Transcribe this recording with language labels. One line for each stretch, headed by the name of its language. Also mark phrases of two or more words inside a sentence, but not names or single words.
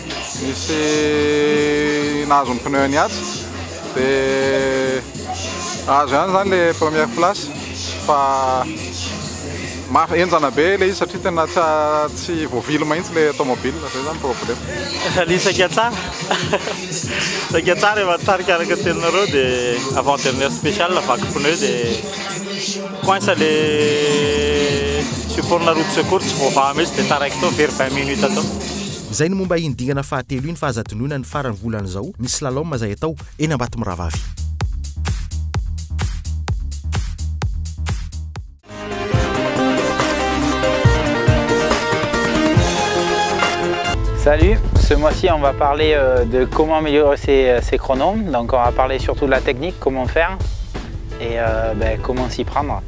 Malagasy: misy nahazo ny pneu niady dia azo ihany zany le
French: première place
Malagasy: fa enjana be le izy satria tena tsy voavily mahitsy le automobile zay zany problème rally saika tsara saika tsara efa tarika araka teninareo dia
French: avant dernière spéciale
Malagasy: vaky pneu dia
French: coince le support
Malagasy: na
French: roue de secours
Malagasy: tsy voavaha mihitsy dia taraiky tao very 20 minutes atao izay ny momba indingana fahatelo iny fa azadinoina ny farany volana zao ny slalom zay atao eny Ambato Moravavy.
French: Salut, ce mois-ci on va parler de comment améliorer ses chronos. Donc on va parler surtout de la technique, comment faire et comment s'y prendre.